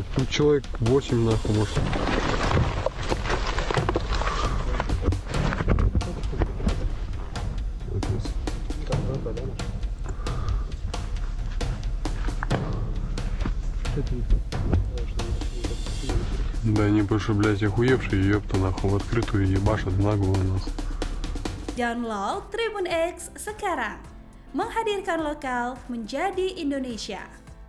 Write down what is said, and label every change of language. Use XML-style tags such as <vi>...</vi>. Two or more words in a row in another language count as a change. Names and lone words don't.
<ru>Тут человек 8, нахуй, может. Да они больше, блядь, охуевшие, ёпта, нахуй, в открытую ебашат в наглую, нахуй.</ru> <id>Download Tribun X sekarang. Menghadirkan lokal menjadi Indonesia.</id>